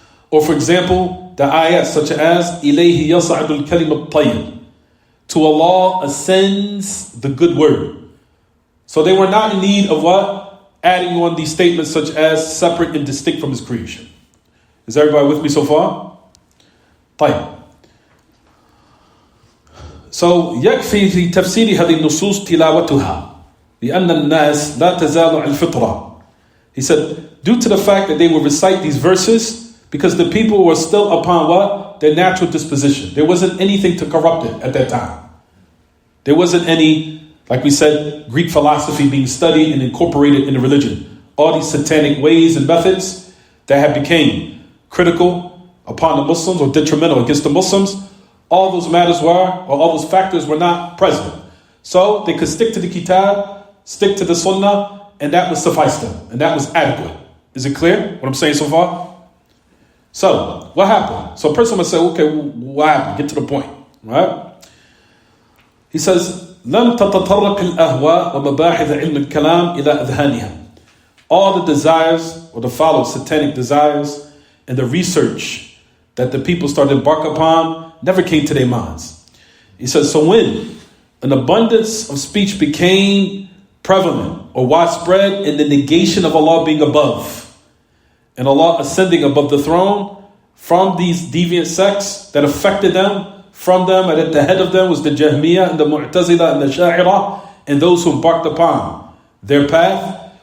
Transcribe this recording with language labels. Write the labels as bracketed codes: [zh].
[en] Or for example, the ayat such as, [ar] إِلَيْهِ يَصَعْدُ الْكَلِمَ الطَّيِّبُ. [en] To Allah ascends the good word. So they were not in need of what? Adding on these statements such as separate and distinct from His creation. Is everybody with me so far? [ar] طيب. So يكفي في تفسير هذه النصوص تلاوتها لأن الناس لا تزال على الفطرة. [en] He said, due to the fact that they would recite these verses, because the people were still upon what? Their natural disposition. There wasn't anything to corrupt it at that time. There wasn't any, like we said, Greek philosophy being studied and incorporated in the religion. All these satanic ways and methods that have became critical upon the Muslims or detrimental against the Muslims, all those matters were, or all those factors were not present. So they could stick to the Kitab, stick to the Sunnah, and that would suffice them. And that was adequate. Is it clear what I'm saying so far? So, what happened? So a person would say, okay, what happened? Get to the point. Right? He says, [ar] لم تتطرق الأهواء ومباحث علم الكلام إلى أذهانها. [en] All the desires, or the follow satanic desires, and the research that the people started to embark upon never came to their minds. He says, so when an abundance of speech became prevalent or widespread in the negation of Allah being above, and Allah ascending above the throne, from these deviant sects that affected them, from them, and at the head of them was the Jahmiyyah and the Mu'tazila and the Sha'ira, and those who embarked upon their path.